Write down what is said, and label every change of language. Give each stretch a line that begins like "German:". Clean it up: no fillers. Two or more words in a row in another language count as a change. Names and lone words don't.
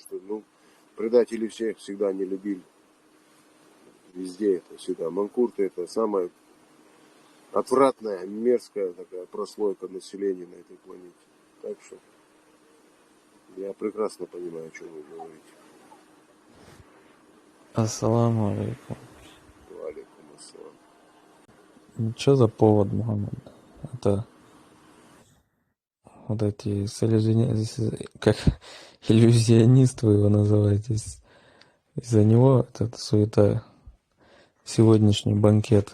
Russian: Потому что, Предатели всех всегда не любили. Везде это всегда. Манкурты это самая отвратная, мерзкая такая прослойка населения на этой планете. Так что я прекрасно понимаю, о чем вы говорите.
Arabic: السلام عليكم. وعليكم السلام.
Russian: Что за повод, Мухаммад? Это вот эти как иллюзионист вы его называете. Из-за него эта суета, сегодняшний банкет.